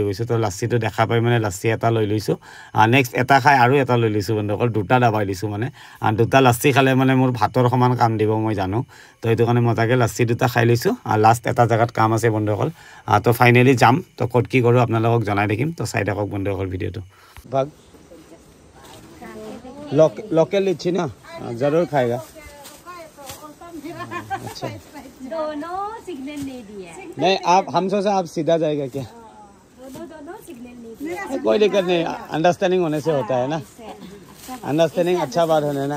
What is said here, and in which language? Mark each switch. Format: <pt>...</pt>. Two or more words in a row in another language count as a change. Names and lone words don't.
<as>কৈছোঁ তো লাচ্চিটো দেখা পাই মানে লাচ্চি এটা লৈ লৈছোঁ নেক্সট এটা খাই আৰু এটা লৈ লৈছোঁ বন্ধুসকল দুটা দাবাই দিছোঁ মানে দুটা লাচ্চি খালে মানে মোৰ ভাতৰ সমান কাম দিব মই জানো তো এইটো কাৰণে মজাকৈ লাচ্চি দুটা খাই লৈছোঁ লাষ্ট এটা জেগাত কাম আছে বন্ধুসকল তো ফাইনেলি যাম তো ক'ত কি কৰোঁ আপোনালোকক জনাই থাকিম তো চাই থাকক বন্ধুসকল ভিডিঅ'টো ভাগ</as> <hi>लोकल लीची ना जरूर खाएगा अच्छा दोनों सिग्नल दे दिया नहीं आप हमसे से आप सीधा जाएगा क्या कोई दिक्कत नहीं अंडरस्टैंडिंग होने से होता है ना अंडरस्टैंडिंग अच्छा बात होने ना</hi>